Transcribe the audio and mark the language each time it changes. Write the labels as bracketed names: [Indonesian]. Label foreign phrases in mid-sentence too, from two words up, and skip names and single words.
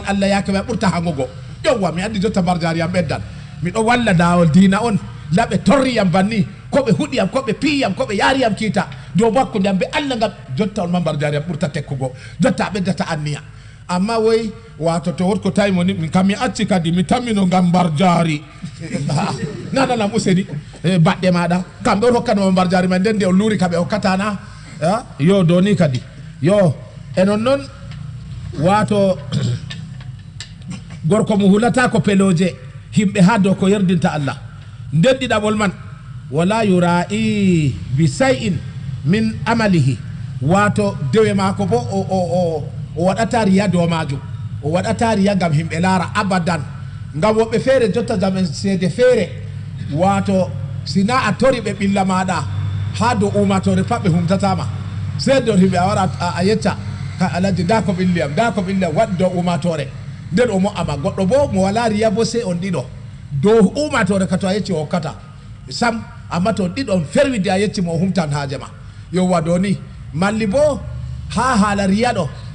[Fula] Allah yaake ma ɓurta hangogo yowa mi andi jotta mbar jaari am ɓeddan miɗo walla laawol diina on laɓe torriyam banni koɓe huɗiyam koɓe piyam koɓe yariyam kiita dow bakkude am be Allah ngam jotta on ma mbar jaari am ɓurta tekkugo jotta a ɓeddata anniya amma woy wato to wotko tawimo ni min kam mi acci kadi mi tammino ngam mbar jaari nananam useni baɗɗe maɗa kamɓe on hokkanoma mbar jaari ma nden nde on luuri kaɓe hokkatana yo do ni kadi yo enon noon wato gorko mo hulata ko peloje himɓe ha dow ko yerdinta Allah nden ɗiɗaɓol man [Arabic] ولا يرائي بشيء من عمله [Fula] wato dewe mako bo o waɗata riya dow majum o waɗata riya ngam himɓe laara abadan ngam woɓɓe feere jotta jamen seede feere wato sina a tori ɓe ɓilla maɗa ha dow umatore pat ɓe humtatama seede on himɓe a wara a yecca ka alaji nda ko ɓilliyam waɗi dow umatore nden o mo'ama goɗɗo bo mo wala riya bo sey on ɗiɗo dow umatore ka to a yecci o hokkata sam amma to ɗiɗon ferwide a yecci mo o humtan haaje ma yowa do ni malli bo ha haala riya ɗo